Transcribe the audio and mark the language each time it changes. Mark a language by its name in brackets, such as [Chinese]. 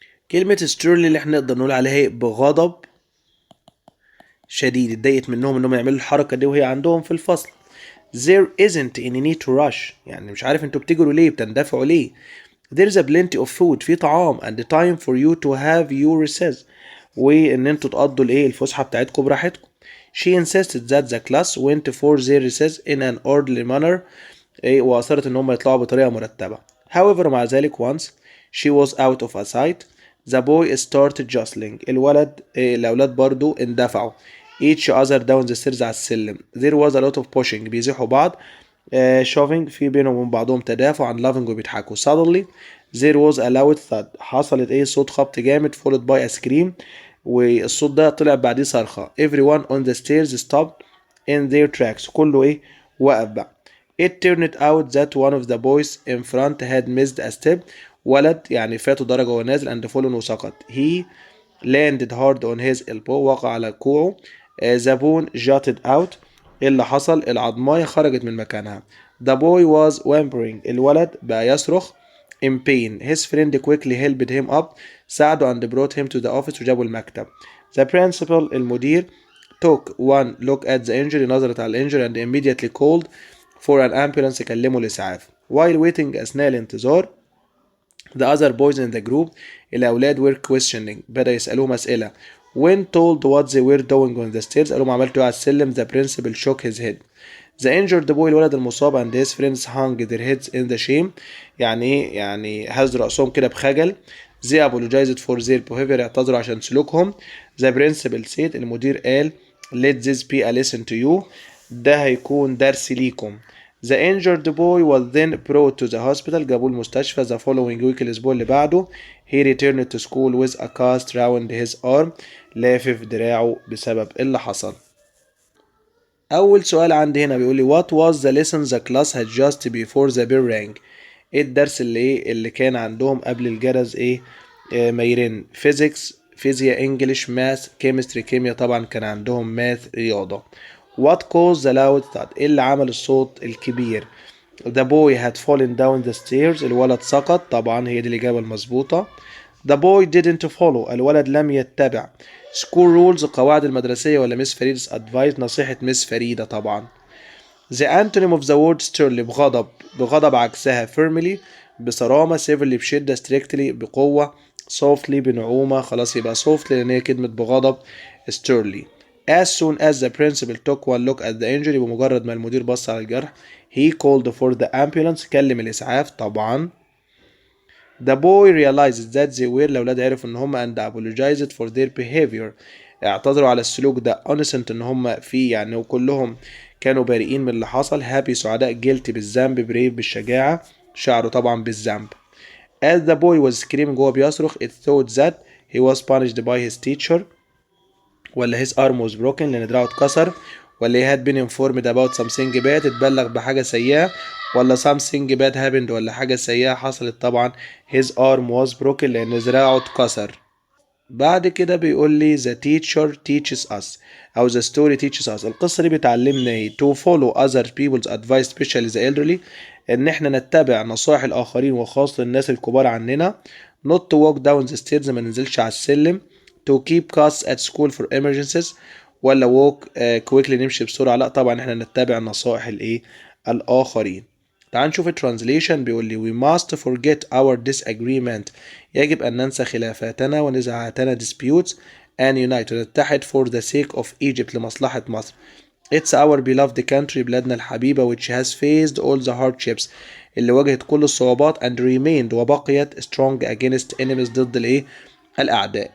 [Arabic] كلمة ستيرلي اللي احنا نقدر نقول عليها بغضب شديد، اتضايقت منهم انهم يعملوا الحركة دي وهي عندهم في الفصل. [English] There isn't any need to rush، [Arabic] يعني مش عارف انتوا بتجروا ليه، بتندفعوا ليه. [English] There's a plenty of food، [Arabic] في طعام، [English] and time for you to have your recess، [Arabic] وان انتوا تقضوا الايه الفسحة بتاعتكم براحتكم. [English] She insisted that the class went for their recess in an orderly manner، [Arabic] وأصرت إن هم يطلعوا بطريقة مرتبة. [English] However [Arabic] مع ذلك [English] once she was out of a sight the boy started jostling، [Arabic] الأولاد برضو اندفعوا [English] each other down the stairs [Arabic] على السلم. [English] There was a lot of pushing، [Arabic] بيزيحوا بعض. [English] shoving، [Arabic] في بينهم وبين بعضهم تدافع. عن [English] laughing، [Arabic] وبيضحكوا. [English] Suddenly there was a loud thud، [Arabic] حصلت صوت خبط جامد [English] followed by a scream، [Arabic] والصوت ده طلع بعديه صرخة. [English] Everyone on the stairs stopped in their tracks، [Arabic] كله وقف بقى. [English] It turned out that one of the boys in front had missed a step، [Arabic] ولد يعني فاته درجة وهو نازل [English] and fallen، [Arabic] وسقط. [English] He landed hard on his elbow، [Arabic] وقع على كوعه. [English] The bone jutted out، [Arabic] اللي حصل العظماية خرجت من مكانها. [English] The boy was whimpering، [Arabic] الولد بقى يصرخ [English] in pain. His friend quickly helped him up، [Arabic] ساعده [English] and brought him to the office، [Arabic] وجابه المكتب. [English] The principal، [Arabic] المدير [English] took one look at the injury، [Arabic] نظرت على الانجري [English] and immediately called for an ambulance، [Arabic] كلموا الإسعاف. [English] While waiting، [Arabic] أثناء الانتظار، [English] the other boys in the group، [Arabic] الأولاد [English] were questioning، [Arabic] بدأ يسألوهم أسئلة. [English] When told what they were doing on the stairs، [Arabic] قالوا عملتوا على السلم. [English] The principal shook his head. The injured boy، [Arabic] الولد المصاب [English] and his friends hung their heads in the shame، [Arabic] يعني هزوا رأسهم كده بخجل. [English] They apologized for their behavior، [Arabic] اعتذروا عشان سلوكهم. [English] The principal said، [Arabic] المدير قال [English] let this be a lesson to you، [Arabic] ده هيكون درس ليكم. [English] The injured boy was then brought to the hospital، [Arabic] جابوه المستشفى. [English] The following week، [Arabic] الأسبوع اللي بعده، [English] he returned to school with a cast around his arm، [Arabic] لافف دراعه بسبب اللي حصل. أول سؤال عندي هنا بيقول لي [English] what was the lesson the class had just before the bell rang، [Arabic] ايه الدرس اللي كان عندهم قبل الجرس ما يرن. [English] physics، [Arabic] فيزياء. [English] English, math, chemistry, [Arabic] كيمياء. طبعا كان عندهم ماث، رياضة. [English] what caused the loud thud، [Arabic] ايه اللي عمل الصوت الكبير. [English] the boy had fallen down the stairs، [Arabic] الولد سقط. طبعا هي دي الإجابة المظبوطة. [English] the boy didn't follow، [Arabic] الولد لم يتبع. [English] school rules، [Arabic] القواعد المدرسية، ولا مس فريد's advice، نصيحة مس فريدة طبعا. [English] the antonym of the word sternly، [Arabic] بغضب [English] عكسها firmly، [Arabic] بصرامة. [English] severely، [Arabic] بشدة. [English] strictly، [Arabic] بقوة. [English] softly، [Arabic] بنعومة. خلاص يبقى softly لأن هي كلمة بغضب. [English] sternly. as soon as the principal took one look at the injury، [Arabic] بمجرد ما المدير بص على الجرح. [English] he called for the ambulance، [Arabic] كلم الإسعاف طبعا. [English] the boy realized that they were، [Arabic] الأولاد عرفوا إن هم [English] and apologized for their behavior، [Arabic] اعتذروا على السلوك ده. [English] innocent، [Arabic] إن هم فيه يعني وكلهم كانوا بريئين من اللي حصل. [English] happy، [Arabic] سعداء. [English] guilty، [Arabic] بالذنب. [English] brave، [Arabic] بالشجاعة. شعروا طبعا بالذنب. [English] as the boy was screaming، [Arabic] وهو بيصرخ. [English] it thought that he was punished by his teacher، ولا his arm was broken [Arabic] لأن دراعه اتكسر، [English] ولا he had been informed about something bad، [Arabic] اتبلغ بحاجة سيئة، [English] ولا something bad happened، [Arabic] ولا حاجة سيئة حصلت. طبعا [English] his arm was broken [Arabic] لأن دراعه اتكسر. بعد كده بيقول لي [English] the teacher teaches us، [Arabic] أو [English] the story teaches us، [Arabic] القصة دي بتعلمنا [English] to follow other people's advice especially the elderly، [Arabic] إن إحنا نتبع نصائح الآخرين وخاصة الناس الكبار عننا. [English] not to walk down the stairs، [Arabic] ما ننزلش على السلم. [English] to keep costs at school for emergencies، ولا walk quickly، [Arabic] نمشي بسرعة. لا طبعا إحنا نتبع نصائح الآخرين. تعال نشوف الترانزليشن. بيقول لي [English] we must forget our disagreement، [Arabic] يجب أن ننسى خلافاتنا ونزاعاتنا [English] disputes and unite، [Arabic] ونتحد [English] for the sake of Egypt، [Arabic] لمصلحة مصر. [English] It's our beloved country، [Arabic] بلادنا الحبيبة [English] which has faced all the hardships، [Arabic] اللي واجهت كل الصعوبات [English] and remained، [Arabic] وبقيت [English] strong against enemies، [Arabic] ضد الأعداء.